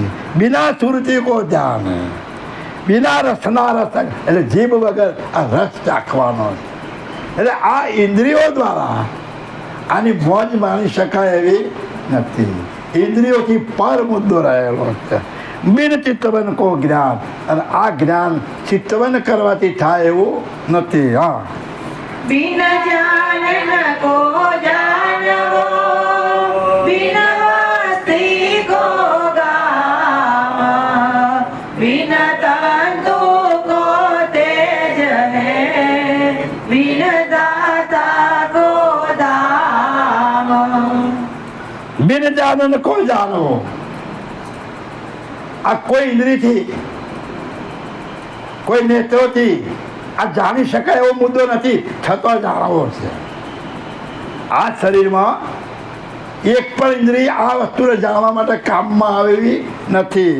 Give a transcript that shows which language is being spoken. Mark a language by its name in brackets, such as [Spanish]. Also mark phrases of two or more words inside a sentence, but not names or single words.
[Hindi] बिना सुरती को ध्यान, बिना रसना रस, [Gujarati] એટલે જીભ વગર આ રસ ચાખવાનો. એટલે આ ઇન્દ્રિયો દ્વારા આની મોજ માણી શકાય એવી નથી. ઇન્દ્રિયોથી પર મુદ્દો રહેલો છે. [Hindi] बिन चित्तवन को ज्ञान, [Gujarati] અને આ જ્ઞાન ચિત્તવન કરવાથી થાય એવું નથી. હા, [Hindi] बिन जानन को जानवो, बिन वस्ति को गावा, बिन तंतु को तेज है, बिन दाता को दाम. बिन जानन को जाणवो. [Gujarati] આ કોઈ ઇન્દ્રિયથી, કોઈ નેત્રોથી આ જાણી શકાય એવો મુદ્દો નથી, છતો જાણવો છે. આ શરીરમાં એક પણ ઇન્દ્રિય આ વસ્તુને જાણવા માટે કામમાં આવેલી નથી.